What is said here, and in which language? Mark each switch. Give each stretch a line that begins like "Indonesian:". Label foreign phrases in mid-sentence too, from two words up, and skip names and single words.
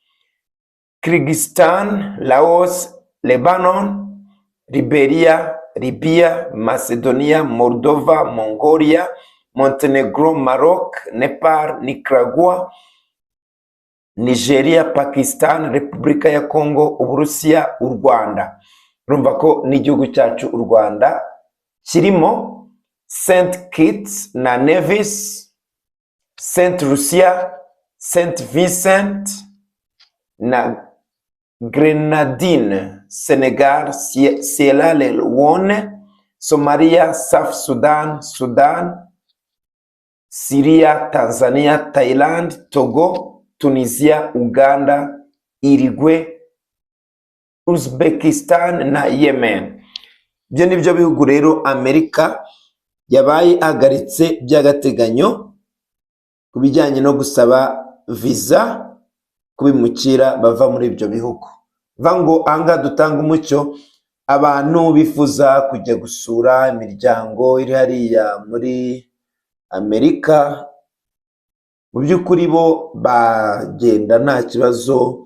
Kinyarwanda: Kyrgyzstan, Laos, Lebanon, Liberia, Libya, Macedonia, Moldova, Mongolia, Montenegro, Maroc, Nepal, Nicaragua, Nigeria, Pakistan, Repubulika ya Congo, Uburusiya, u Rwanda. Urumva ko n'igihugu cyacu u Rwanda kirimo St. Kitts na Nevis, St. Lucia, St. Vincent na Grenadine, Senegal, Sierra Leone, Somalia, South Sudan, Syria, Tanzania, Thailand, Togo, Tunisia, Uganda, Uruguay, Uzbekistan na Yemen. Byo nibyo bihugu rero Amerika yabaye ahagaritse by'agateganyo kubijyanye no gusaba visa kubimukira bava muri ibyo bihugu. Vango anga dutanga umucyo abantu bifuza kujya gusura imiryango iri hariya muri Amerika, mu by'ukuri bo bagenda nta kibazo.